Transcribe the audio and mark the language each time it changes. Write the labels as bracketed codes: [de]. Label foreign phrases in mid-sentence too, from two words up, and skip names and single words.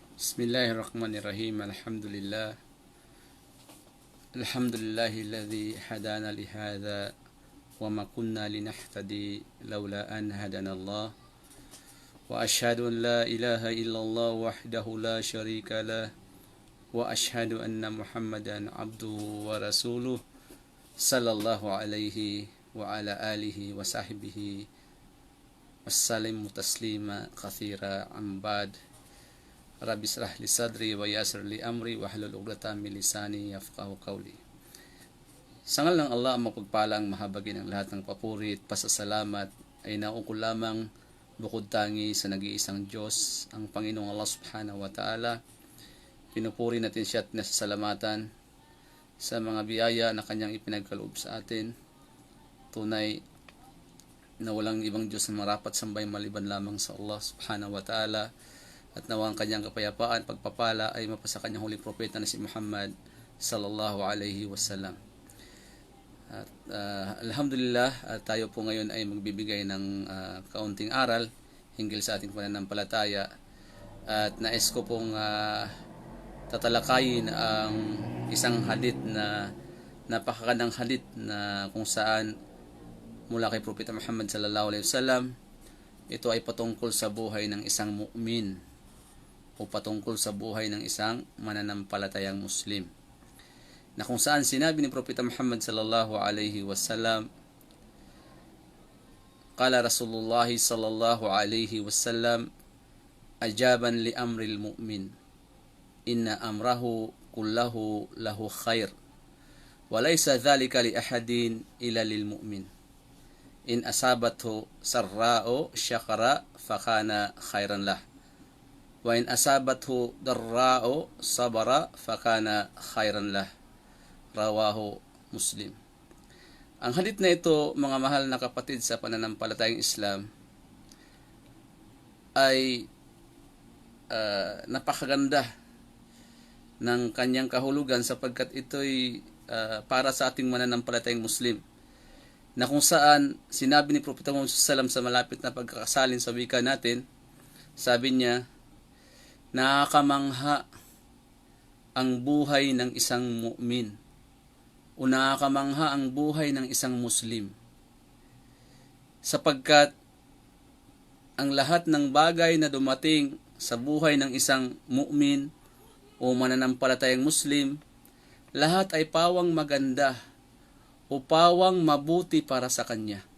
[ar] بسم الله الرحمن الرحيم. الحمد لله الذي هدانا لهذا وما كنا لنهتدي لولا أن هدانا الله. وأشهد أن لا إله إلا الله وحده لا شريك له وأشهد أن محمدا عبده ورسوله صلى الله عليه وعلى آله وصحبه وسلم تسليما كثيرا أبدا. رب اشرح لي صدري ويسر لي أمري واحلل عقدة من لساني يفقهوا قولي. [tl] Sa ngalan ng Allah, ang mapagpalang mahabagin ng lahat ng papuri at pasasalamat ay naukol lamang bukod tangi sa nag-iisang Diyos, ang Panginoong Allah [ar] سبحانه وتعالى. [tl] Pinupuri natin siya at nasasalamatan sa mga biyaya na kanyang ipinagkaloob sa atin. Tunay na walang ibang Diyos na marapat sambay maliban lamang sa Allah [ar] سبحانه وتعالى. [tl] At nawa ang kanyang kapayapaan, pagpapala ay mapasa kanyang huling propeta na si Muhammad [ar] صلى الله عليه وسلم. [tl] At alhamdulillah, tayo po ngayon ay magbibigay ng kaunting aral hinggil sa ating pananampalataya. At nais ko pong tatalakayin ang isang hadith na napakagandang hadith na kung saan mula kay Propeta Muhammad [ar] صلى الله عليه وسلم. [tl] Ito ay patungkol sa buhay ng isang mu'min o patungkol sa buhay ng isang mananampalatayang Muslim, na kung saan sinabi ni Propeta Muhammad [ar] صلى الله عليه وسلم, قال رسول الله صلى الله عليه وسلم عجبا لأمر المؤمن إن أمره كله له خير وليس ذلك لأحد إلا للمؤمن إن أصابته سراء شكر فكان خيرا له وإن أصابته ضراء صبر فكان خيرا له. رواه مسلم. [tl] Ang hadith na ito, mga mahal na kapatid sa pananampalatayang Islam, ay napakaganda ng kanyang kahulugan sapagkat ito'y para sa ating mananampalatayang Muslim, na kung saan sinabi ni Propeta Muhammad [ar] صلى الله عليه وسلم [tl] sa malapit na pagkakasalin sa wika natin, sabi niya, nakakamangha ang buhay ng isang mu'min o nakakamangha ang buhay ng isang Muslim, sapagkat ang lahat ng bagay na dumating sa buhay ng isang mu'min o mananampalatayang Muslim, lahat ay pawang maganda o pawang mabuti para sa kanya.